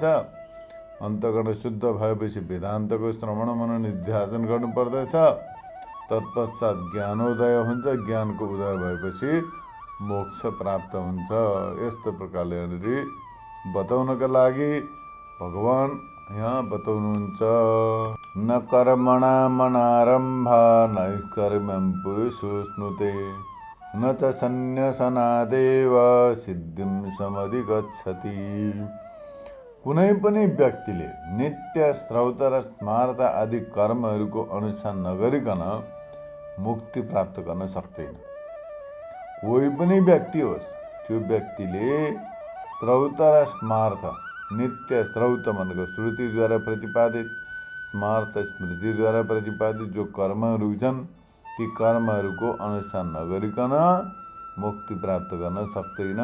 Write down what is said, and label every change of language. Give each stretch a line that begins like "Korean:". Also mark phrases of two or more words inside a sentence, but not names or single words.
Nepali: अन्तःकरण शुद्ध भएपछि वेदान्तको श्रवण मनन निध्यासन गर्नुपर्दछ। तत्पश्चात ज्ञानोदय हुन्छ। ज्ञानको उदय भएपछि मोक्ष प्राप्त हुन्छ। यस्तो प्रकारले बताउनका लागि भगवान यहाँ बताउनुहुन्छ।
Sanskrit: न कर्मणा मनारम्भा नैष्कर्म्यं पुरुषोऽश्नुते न च सन्न्यासनादेव सिद्धिं समधिगच्छति।
Nepali: कुनै पनि व्यक्तिले नित्य श्रौत र स्मार्त आदि कर्महरूको अनुष्ठान नगरिकन मुक्ति प्राप्त गर्न सक्दैन। कोही पनि व्यक्ति होस्, त्यो व्यक्तिले श्रौत र स्मार्त, नित्य श्रौत भनेको श्रुतिद्वारा प्रतिपादित, स्मार्त स्मृतिद्वारा प्रतिपादित जो कर्महरू छन्, ती कर्महरूको अनुष्ठान नगरिकन मुक्ति प्राप्त गर्न सक्दैन।